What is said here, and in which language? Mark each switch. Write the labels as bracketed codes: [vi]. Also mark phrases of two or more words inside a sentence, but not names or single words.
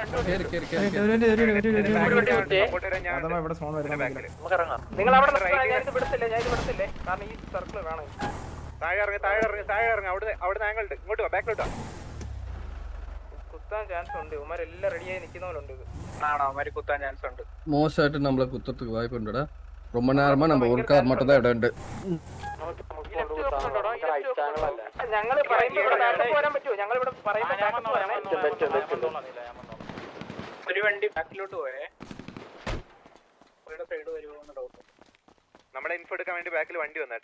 [ml] നിങ്ങൾ അവിടെ ഞാനിത് വിടത്തില്ലേ കാരണം ഈ സർക്കിൾ വേണം. താഴെ ഇറങ്ങി അവിടെ ആംഗിളുണ്ട്. ഇങ്ങോട്ട് വാ, ബാക്കിലോട്ടാ. കുത്താൻ ചാൻസ് ഉണ്ട്. ഇവന്മാരെല്ലാം റെഡിയായി നിൽക്കുന്നവരുണ്ട്. ഇത് ആണോ അവന്മാര് കുത്താൻ ചാൻസ് ഉണ്ട്. [ta] மோஸ்ட் நம்மள குத்துறதுக்கு வாய்ப்பு உண்டுடா. ரொம்ப நேரமா நம்ம ஒரு கார் மட்டும் தான் இடம் உண்டு. [ml] ഞങ്ങൾ പറയുമ്പോ ഇവിടെ ബാക്കപ്പ് വരാൻ പറ്റുമോ? ഞങ്ങൾ ഇവിടെ പറയുമ്പോ ബാക്കപ്പ് വരാനേ. ഒരു വണ്ടി ബാക്കിലോട്ട് പോയേ. സൈഡ് വരുമോന്ന് ഡൗട്ട്. നമ്മുടെ ഇൻഫോ എടുക്കാൻ വേണ്ടി ബാക്കിൽ വണ്ടി വന്നേട്ടാ.